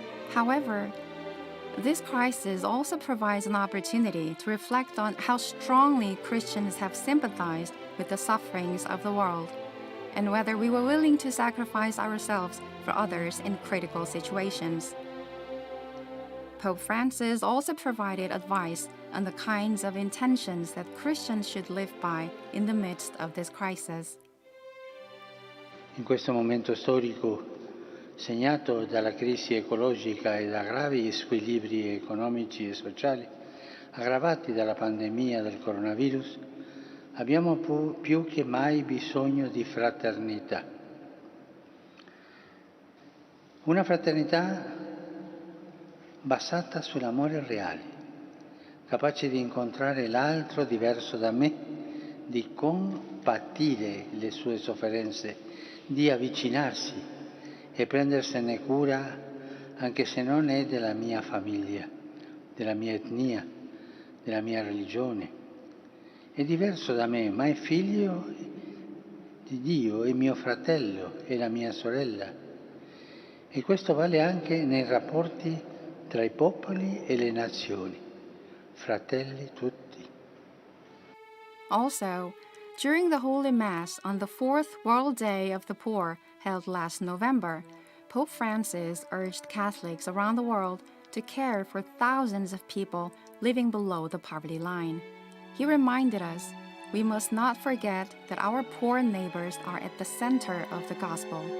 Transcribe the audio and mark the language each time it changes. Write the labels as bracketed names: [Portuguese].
[English] However, this crisis also provides an opportunity to reflect on how strongly Christians have sympathized with the sufferings of the world, and whether we were willing to sacrifice ourselves for others in critical situations. Pope Francis also provided advice on the kinds of intentions that Christians should live by in the midst of this crisis. [Italian] In questo momento storico segnato dalla crisi ecologica e da gravi squilibri economici e sociali aggravati dalla pandemia del coronavirus, abbiamo più che mai bisogno di fraternità. Una fraternità basata sull'amore reale, capace di incontrare l'altro diverso da me, di compatire le sue sofferenze, di avvicinarsi e prendersene cura anche se non è della mia famiglia, della mia etnia, della mia religione. È diverso da me, ma è figlio di Dio, è mio fratello, è la mia sorella. E questo vale anche nei rapporti tra i popoli e le nazioni, fratelli tutti. [English] Also, during the Holy Mass on the 4th World Day of the Poor, held last November, Pope Francis urged Catholics around the world to care for thousands of people living below the poverty line. He reminded us we must not forget that our poor neighbors are at the center of the gospel.